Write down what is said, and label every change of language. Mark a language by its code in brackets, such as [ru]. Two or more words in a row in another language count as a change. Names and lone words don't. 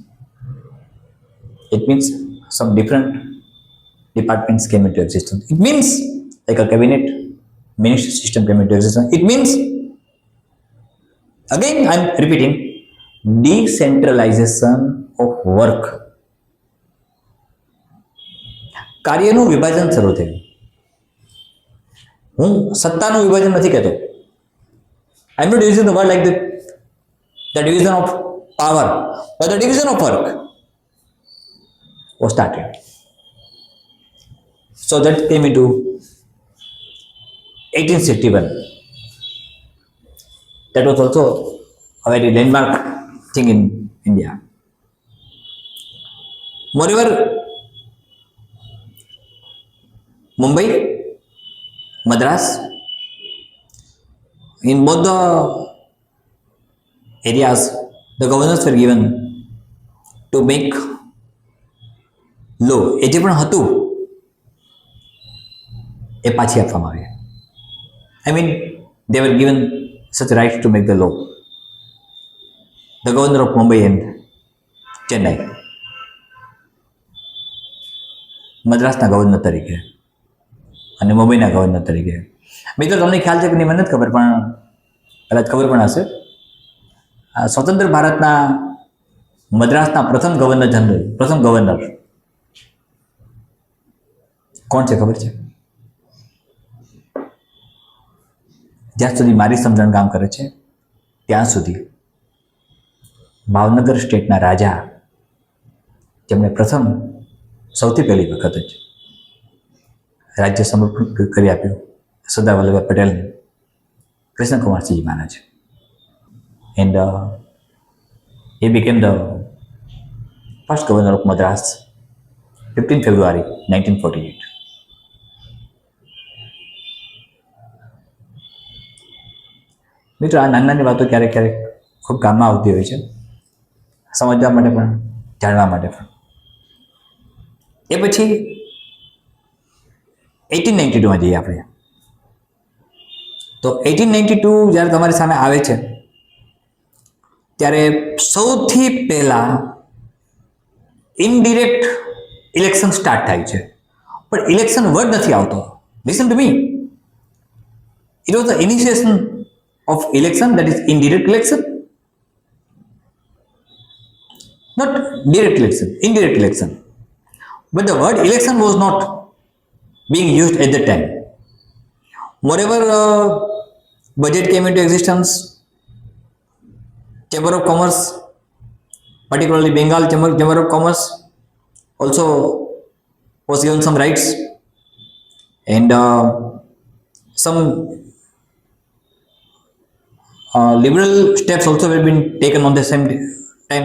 [en] It means some different departments came into existence. It means like a cabinet ministry system came into existence. It means, again I am repeating, decentralization of work. [gu] કાર્યનું વિભાજન શરૂ થયું. હું સત્તાનું વિભાજન નથી કહેતો. [en] I am not using the word like the division of power, but the division of work was started. So that came into 1861. That was also a very landmark thing in India. Moreover, Mumbai, Madras, in both the areas, the governors were given to make law. [gu] એ જે પણ હતું એ પાછી આપવામાં આવી. [en] I mean, they were given such rights to make the law. The governor of Mumbai and Chennai, [gu] મદ્રાસના ગવર્નર તરીકે અને મુંબઈના ગવર્નર તરીકે. મિત્રો તમને ખ્યાલ છે કે નહીં મને નથી ખબર, પણ કદાચ ખબર પણ હશે. સ્વતંત્ર ભારતના મદ્રાસના પ્રથમ ગવર્નર જનરલ, પ્રથમ ગવર્નર કોણ છે ખબર છે? જ્યાં સુધી મારી સમજણ કામ કરે છે ત્યાં સુધી ભાવનગર સ્ટેટના રાજા, જેમણે પ્રથમ સૌથી પહેલી વખત જ રાજ્ય સમર્પણ કરી આપ્યું, સરદાર વલ્લભભાઈ પટેલને, કૃષ્ણકુમારસિંહજી મહારાજ. [en] And he became the first governor of Madras, 15 February 1948. [gu] મિત્રો આ નાની નાની વાતો ક્યારેક ક્યારેક ખૂબ કામમાં આવતી હોય છે, સમજવા માટે પણ, જાણવા માટે પણ. એ પછી 1892 જઈએ આપણે. તો 1892 જ્યારે તમારી સામે આવે છે ત્યારે સૌથી પહેલા [en] indirect election start [gu] થાય છે, પણ [en] election word [gu] નથી આવતો. [en] listen to me, it was the initiation of election, that is indirect election, not direct election, indirect election. But the word election was not being used at that time. Moreover, budget came into existence, Chamber of Commerce, particularly Bengal Chamber of Commerce, also was given some rights, and some liberal steps also have been taken on the same time.